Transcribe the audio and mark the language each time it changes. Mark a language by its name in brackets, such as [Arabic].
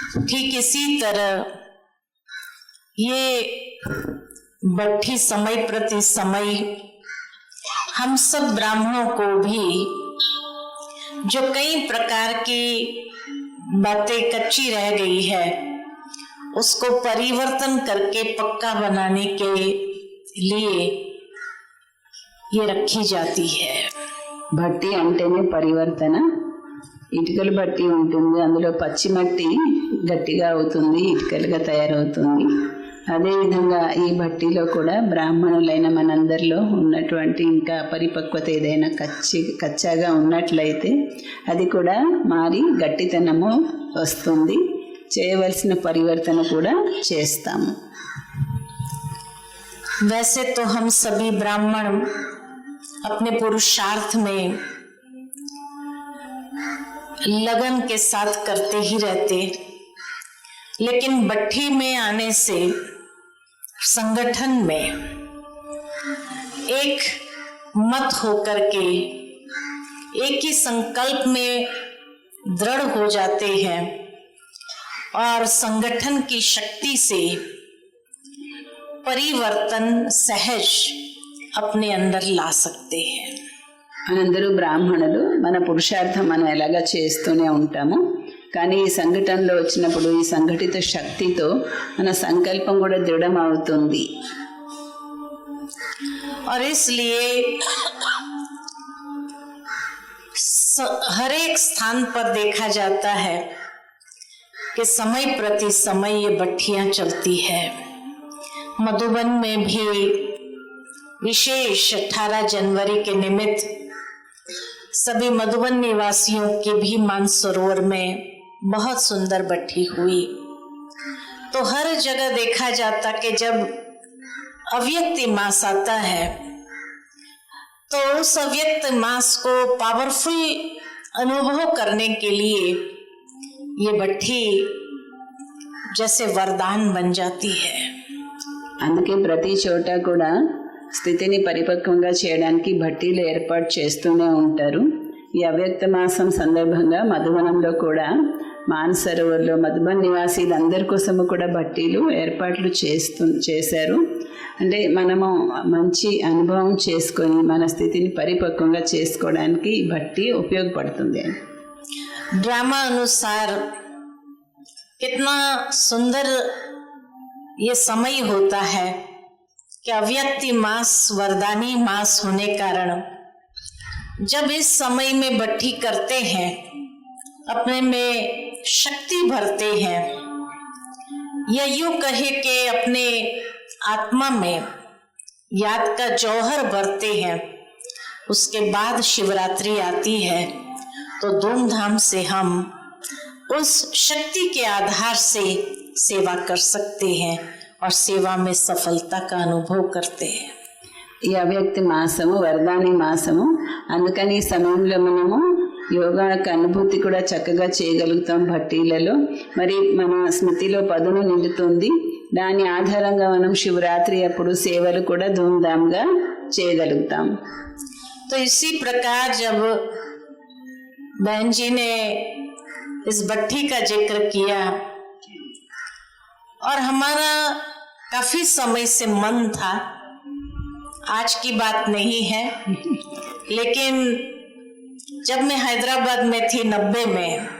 [Hindi] ठीक इसी तरह ये भट्ठी समय प्रति समय हम सब ब्राह्मणों को भी जो कई प्रकार की बातें कच्ची रह गई है, उसको परिवर्तन करके पक्का बनाने के लिए ये रखी जाती है। [Telugu] భట్టి అంటేనే పరివర్తన. ఇటుకల భట్టి ఉంటుంది, అందులో పచ్చి మట్టి గట్టిగా అవుతుంది, ఇటుకలుగా తయారవుతుంది. అదేవిధంగా ఈ భట్టిలో కూడా బ్రాహ్మణులైన మనందరిలో ఉన్నటువంటి ఇంకా పరిపక్వత ఏదైనా కచ్చాగా ఉన్నట్లయితే అది కూడా మారి గట్టితనము వస్తుంది. చేయవలసిన పరివర్తన కూడా చేస్తాము. [Hindi] वैसे तो हम सभी ब्राह्मण अपने पुरुषार्थ में लगन के साथ करते ही रहते, लेकिन भट्ठी में आने से संगठन में एक मत होकर के एक ही संकल्प में दृढ़ हो जाते हैं और संगठन की शक्ति से परिवर्तन सहज अपने अंदर ला सकते हैं. [Telugu] మనందరూ బ్రాహ్మణులు, మన పురుషార్థం మనం ఎలాగా చేస్తూనే ఉంటాము. కానీ ఈ సంఘటనలో వచ్చినప్పుడు ఈ సంఘటిత శక్తితో మన సంకల్పం కూడా దృఢం అవుతుంది. [Hindi] और इसलिए हर एक स्थान पर देखा जाता है कि समय प्रति समय ये भट्टियां चलती है. मधुबन में भी विशेष 18 जनवरी के निमित्त सभी मधुबन निवासियों के भी मानसरोवर में बहुत सुंदर भट्ठी हुई. तो हर जगह देखा जाता कि जब अव्यक्त मास आता है तो उस अव्यक्त मास को पावरफुल अनुभव करने के लिए ये भट्ठी जैसे वरदान बन जाती है। [Telugu] అందుకే ప్రతి చోట కూడా స్థితిని పరిపక్వంగా చేయడానికి భట్టీలు ఏర్పాటు చేస్తూనే ఉంటారు. ఈ అవ్యక్త మాసం సందర్భంగా మధువనంలో కూడా మానసరోవర్లో మధుబన్ నివాసీలందరి కోసము కూడా భట్టీలు ఏర్పాట్లు చేశారు. అంటే మనము మంచి అనుభవం చేసుకొని మన స్థితిని పరిపక్వంగా చేసుకోవడానికి ఈ భట్టి ఉపయోగపడుతుంది. [Hindi] ड्रामा अनुसार कितना सुंदर ये समय होता है कि अव्यक्ति मास वरदानी मास होने कारण जब इस समय में भट्टी करते हैं, अपने में शक्ति भरते हैं, या यूं कहे कि अपने आत्मा में याद का जौहर भरते हैं, उसके बाद शिवरात्रि आती है तो धूमधाम से हम उस शक्ति के आधार से सेवा कर सकते हैं और सेवा में सफलता का अनुभव करते हैं. [Telugu] ఈ అవ్యక్తి మాసము వరదాని మాసము, అందుకని ఈ సమయంలో మనము యోగా యొక్క అనుభూతి కూడా చక్కగా చేయగలుగుతాం భట్టీలలో. మరి మన స్మృతిలో పదును నిండుతుంది. దాని ఆధారంగా మనం శివరాత్రి అప్పుడు సేవలు కూడా ధూమ్ధామ్గా చేయగలుగుతాం. [Hindi] तो इसी प्रकार जब बहन जी ने इस भट्टी का जिक्र किया और हमारा काफी समय से मन था, आज की बात नहीं है, लेकिन जब मैं हैदराबाद में थी 90 में